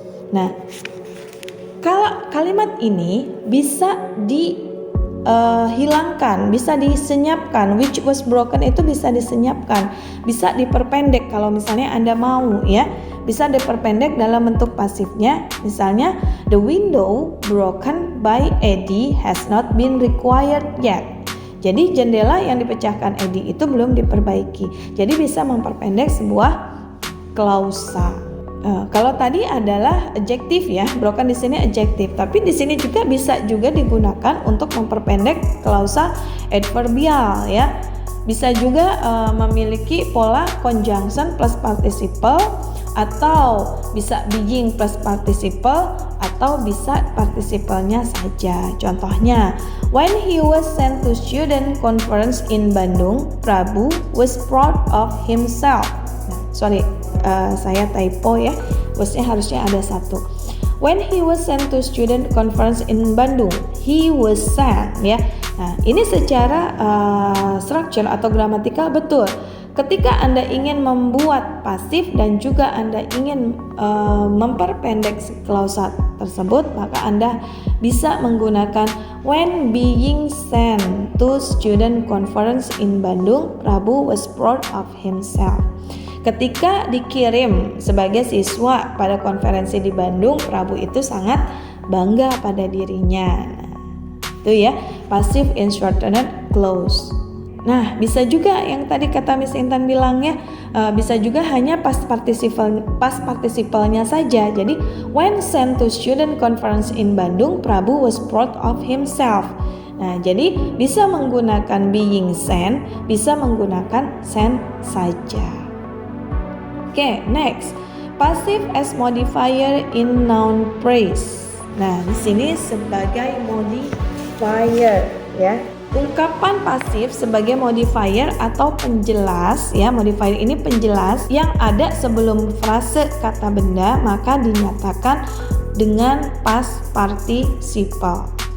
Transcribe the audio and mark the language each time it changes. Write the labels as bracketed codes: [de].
[id] Nah, kalau kalimat ini bisa dihilangkan, bisa disenyapkan. Which was broken itu bisa disenyapkan, bisa diperpendek kalau misalnya Anda mau, ya. Bisa diperpendek dalam bentuk pasifnya. [en] Misalnya, the window broken by Eddie has not been required yet. [id] Jadi jendela yang dipecahkan Eddie itu belum diperbaiki. Jadi bisa memperpendek sebuah klausa. Kalau tadi adalah adjektif, ya, broken di sini adjektif. Tapi di sini juga bisa digunakan untuk memperpendek klausa adverbial, ya. Bisa juga memiliki pola conjunction plus participle, atau bisa being plus participle, atau bisa participalnya saja. [en] Contohnya, when he was sent to student conference in Bandung, Prabu was proud of himself. [id] Saya typo, ya. Wasnya harusnya ada satu. [en] When he was sent to student conference in Bandung, he was sent, ya. [id] Nah, ini secara structure atau gramatikal betul. Ketika Anda ingin membuat pasif dan juga Anda ingin memperpendek klausa tersebut, maka Anda bisa menggunakan [en] when being sent to student conference in Bandung, Prabu was proud of himself. [id] Ketika dikirim sebagai siswa pada konferensi di Bandung, Prabu itu sangat bangga pada dirinya. Itu, ya, [en] passive in shortened clause. [id] Nah, bisa juga yang tadi kata Miss Intan bilang ya, bisa juga hanya past participle-nya saja. [en] Jadi, when sent to student conference in Bandung, Prabu was proud of himself. [id] Nah, jadi bisa menggunakan being sent, bisa menggunakan sent saja. [en] Oke, next. Passive as modifier in noun phrase. [id] Nah, di sini sebagai modifier ya. Ungkapan pasif sebagai modifier atau penjelas ya, modifier ini penjelas yang ada sebelum frase kata benda maka dinyatakan dengan past participle.